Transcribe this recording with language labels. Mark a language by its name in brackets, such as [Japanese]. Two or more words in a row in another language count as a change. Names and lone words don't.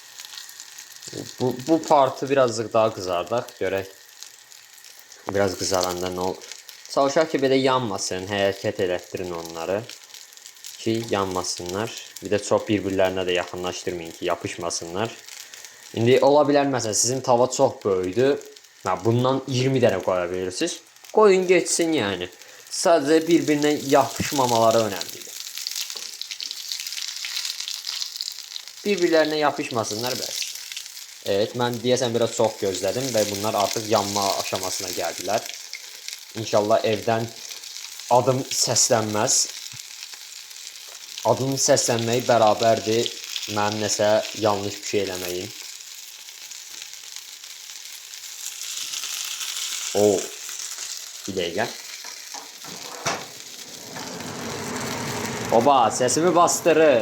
[Azerbaijani] Bu partı birazcık daha kızardaq, görək. Biraz kızaranda ne olur? Çalışaq ki, belə yanmasın, hərəkət elətdirin onları ki, yanmasınlar. [Turkish] Bir de çok birbirlerine de [Azerbaijani] yaxınlaşdırmayın ki, [Turkish] yapışmasınlar. [Azerbaijani] İndi ola bilər məsələn sizin tava çox böyükdür. Bundan 20 dənə qoya bilirsiniz. [Turkish] Koyun geçsin yani. Sadece birbirine yapışmamaları önemlidir. Birbirlerine yapışmasınlar bəs. Evet, ben deyəsən biraz çok gözledim ve bunlar artık yanma aşamasına geldiler. [Azerbaijani] İnşallah evden adım səslənməz. Adım səslənməyi bərabərdir mənim nəsə yanlış bir şey eləməyim. Bir dəqiqə. Oba, [Turkish] sesimi bastırır.